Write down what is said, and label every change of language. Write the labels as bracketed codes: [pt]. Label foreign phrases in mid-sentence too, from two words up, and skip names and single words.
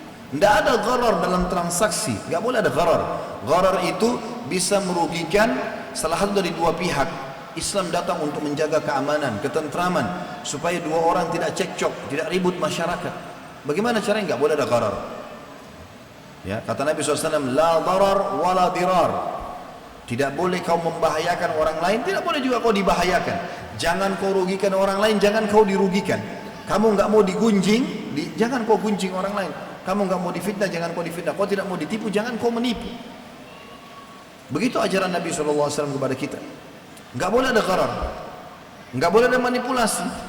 [id] Tidak ada gharar dalam transaksi, nggak boleh ada gharar. Gharar itu bisa merugikan salah satu dari dua pihak. Islam datang untuk menjaga keamanan, ketentraman, supaya dua orang tidak cekcok, tidak ribut masyarakat. Bagaimana caranya? Nggak boleh ada gharar. Ya, kata Nabi SAW, [ar] لا ضرر ولا ضرار. [id] Tidak boleh kau membahayakan orang lain, tidak boleh juga kau dibahayakan. Jangan kau rugikan orang lain, jangan kau dirugikan. Kamu nggak mau digunjing, jangan kau gunjing orang lain. Kamu nggak mau difitnah, jangan kau difitnah. Kau tidak mau ditipu, jangan kau menipu. Begitu ajaran Nabi SAW kepada kita. Nggak boleh ada gharar, nggak boleh ada manipulasi.